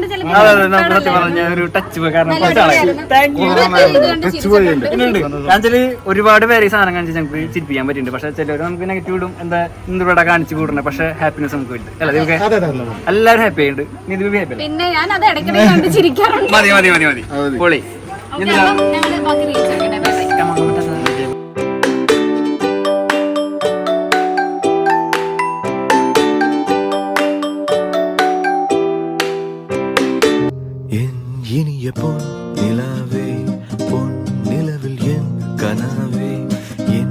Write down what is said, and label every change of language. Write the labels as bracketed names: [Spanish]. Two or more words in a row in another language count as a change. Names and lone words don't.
[Malayalam] സത്യം പറഞ്ഞ ഒരു ടച്ച് കാരണം എന്നുവെച്ചാല് ഒരുപാട് പേര് ഈ സാധനം കാണിച്ച് ഞങ്ങൾക്ക് ചിരിപ്പിക്കാൻ പറ്റുന്നുണ്ട്. പക്ഷെ ചിലവർ നമുക്ക് നെഗറ്റീവ് ഇടും, എന്താ ഇവിടെ കാണിച്ചു കൂടുന്നത്. പക്ഷെ ഹാപ്പിനെസ് നമുക്ക് വലുത് അല്ല. എല്ലാവരും ഹാപ്പി ആയിട്ട് ഹാപ്പി. പിന്നെ ഞാൻ അത് ഇടയ്ക്കിടെ കണ്ട് ചിരിക്കാറുണ്ട്. മതി മതി മതി മതി പൊളി. [Tamil] இனிய பொன் நிலாவே பொன் நிலவில் என் கனாவே என்